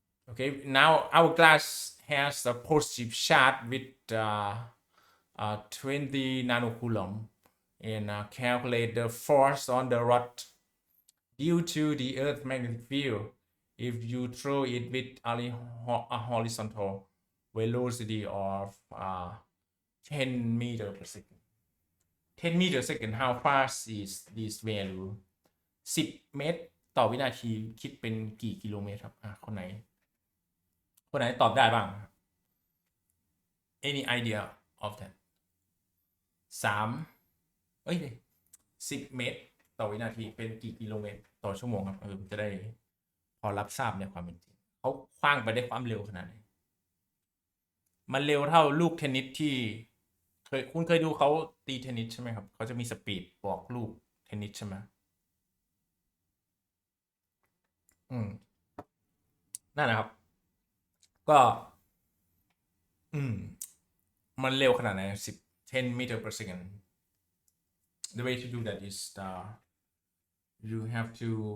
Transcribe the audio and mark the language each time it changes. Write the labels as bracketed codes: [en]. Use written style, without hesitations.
[en] Okay, now our glass has a positive charge with 20 nanocoulomb, and calculate the force on the rod due to the Earth's magnetic field if you throw it with a horizontal velocity of 10 meters per second. 10 meters per second. How fast is this value? [th] 10 เมตรต่อวินาทีคิดเป็นกี่กิโลเมตรครับคนไหนตอบได้บ้าง [en] Any idea of that? [th] 10 เมตรต่อวินาทีเป็นกี่กิโลเมตรต่อชั่วโมงครับจะได้พอรับทราบในความเป็นจริงเขาคว้างไปได้ความเร็วขนาดไหนมันเร็วเท่าลูกเทนนิสที่ คุณเคยดูเขาตีเทนนิสใช่ไหมครับเขาจะมีสปีดบอกลูกเทนนิสใช่ไหมอืมนั่นนะครับ ก็ อืม มันเร็วขนาดไหน [en] 10 meter per second the way to do that is you have to